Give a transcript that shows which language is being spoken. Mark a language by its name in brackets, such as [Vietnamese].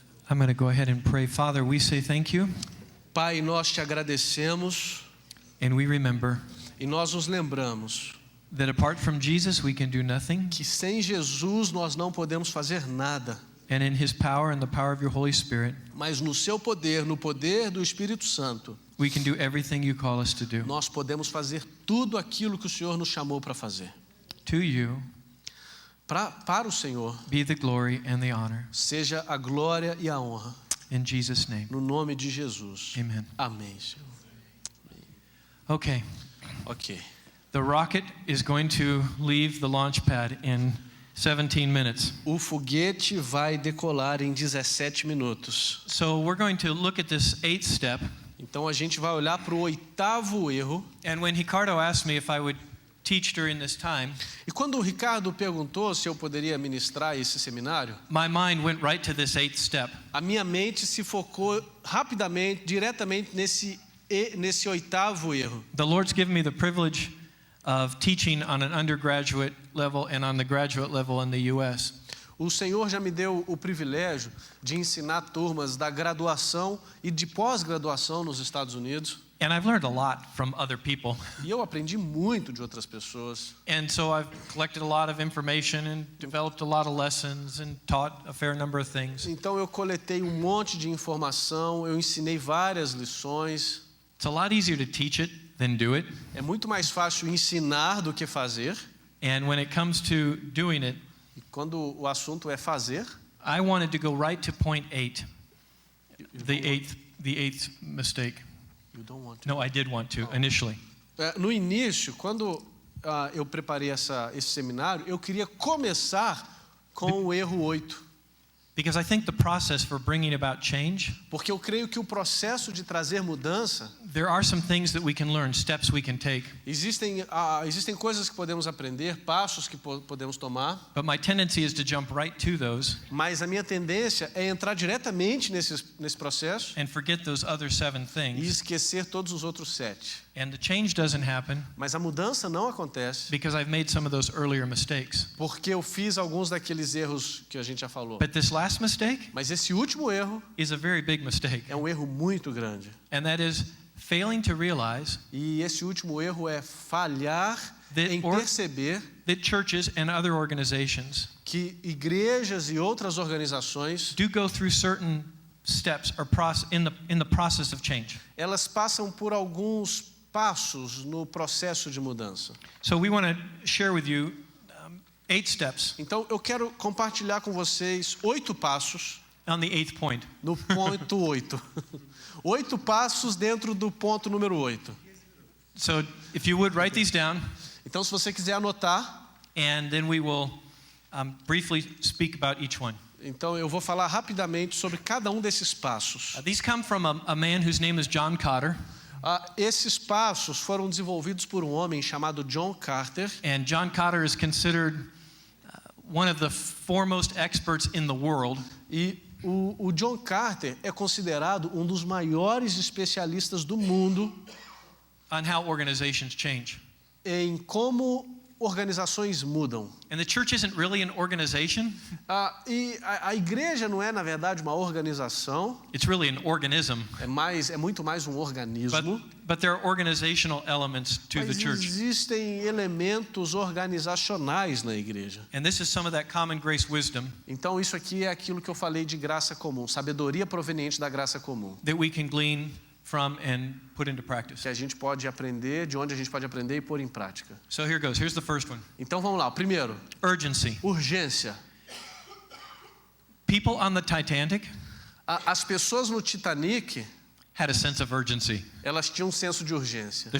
[English] I'm going to go ahead and pray. Father, we say thank you, [Portuguese] Pai, nós te agradecemos [English] and we remember [Portuguese] e nós nos lembramos [English] that apart from Jesus, we can do nothing, [Portuguese] que sem Jesus nós não podemos fazer nada, [English] and in His power and the power of your Holy Spirit, [Portuguese] mas no seu poder, no poder do Espírito Santo, [English] we can do everything you call us to do. [Portuguese] nós podemos fazer tudo aquilo que o Senhor nos chamou para fazer. [English] To you [Portuguese] Para o Senhor, [English] be the glory and the honor. [Portuguese] seja a glória e a honra, [English] In Jesus' name, [Portuguese] no nome de Jesus. [English] amen. [Portuguese] Amém, Senhor. [English] Okay, Ok. the rocket is going to leave the launch pad in 17 minutes. [Portuguese] O foguete vai decolar em 17 minutos. [English] So we're going to look at this 8th step. [Portuguese] Então a gente vai olhar para o 8º erro. [English] And when Ricardo asked me if I would teach during this time, [Portuguese] E quando o Ricardo perguntou se eu poderia ministrar esse seminário, [English] my mind went right to this 8th step. [Portuguese] a minha mente se focou rapidamente, diretamente nesse 8º erro. [English] The Lord's given me the privilege of teaching on an undergraduate level and on the graduate level in the U.S. [Portuguese] O Senhor já me deu o privilégio de ensinar turmas da graduação e de pós-graduação nos Estados Unidos. [English] And I've learned a lot from other people. [Portuguese] E eu aprendi muito de outras pessoas. [English] And so I've collected a lot of information and developed a lot of lessons and taught a fair number of things. [Portuguese] Então eu coletei um monte de informação, eu ensinei várias lições. [English] It's a lot easier to teach it than do it. [Portuguese] É muito mais fácil ensinar do que fazer. [English] And when it comes to doing it, [Portuguese] E quando o assunto é fazer, [English] I wanted to go right to point 8, the eighth mistake. you don't want to. No, I did want to initially. [Portuguese] No início, quando eu preparei esse seminário, eu queria começar com o erro 8. [English] Because I think the process for bringing about change, [Portuguese] Porque eu creio que o processo de trazer mudança, [English] there are some things that we can learn, steps we can take. [Portuguese] existem coisas que podemos aprender, passos que podemos tomar, [English] But my tendency is to jump right to those [Portuguese] mas a minha tendência é entrar diretamente nesse processo [English] and forget those other 7 [Portuguese] e [English] things. [Portuguese] esquecer todos os outros 7. [English] And the change doesn't happen [Portuguese] Mas a mudança não acontece [English] because I've made some of those earlier mistakes. [Portuguese] porque eu fiz alguns daqueles erros que a gente já falou. [English] But this last mistake [Portuguese] Mas esse último erro [English] is a very big mistake. [Portuguese] é um erro muito grande. [English] And that is failing to realize [Portuguese] E esse último erro é falhar em [English] or- [Portuguese] perceber [English] that churches and other organizations [Portuguese] que igrejas e outras organizações, [English] do go through certain steps or in the process of change. [Portuguese] elas passam por alguns passos no processo de mudança. [English] So we want to share with you 8 steps [Portuguese] Então eu quero compartilhar com vocês 8 passos [English] on the 8th point. [Portuguese] no ponto 8. 8 passos dentro do ponto número 8. [English] So if you would write these down, [Portuguese] Então se você quiser anotar, [English] and then we will briefly speak about each one. [Portuguese] Então eu vou falar rapidamente sobre cada um desses passos. [English] These come from a man whose name is John Cotter. [Portuguese] Esses passos foram desenvolvidos por um homem chamado John Carter. [English] And John Cotter is considered one of the foremost experts in the world. [Portuguese] E o John Carter é considerado um dos maiores especialistas do mundo [English] On how organizations change. [Portuguese] em como organizações mudam. [English] And the church isn't really an organization. [Portuguese] E a igreja não é, na verdade, uma organização, [English] It's really an organism. [Portuguese] é muito mais um organismo. [English] But there are organizational elements to the [Portuguese] Mas [English] church. [Portuguese] existem elementos organizacionais na igreja. [English] And this is some of that common grace wisdom [Portuguese] Então isso aqui é aquilo que eu falei de graça comum, sabedoria proveniente da graça comum, [English] that we can glean from and put into practice. [Portuguese] que a gente pode aprender, de onde a gente pode aprender e pôr em prática. [English] So here goes. Here's the first one. [Portuguese] Então vamos lá, o primeiro, [English] Urgency. [Portuguese] urgência. [English] People on the Titanic [Portuguese] As pessoas no Titanic, [English] had a sense of urgency. [Portuguese] elas tinham um senso de urgência.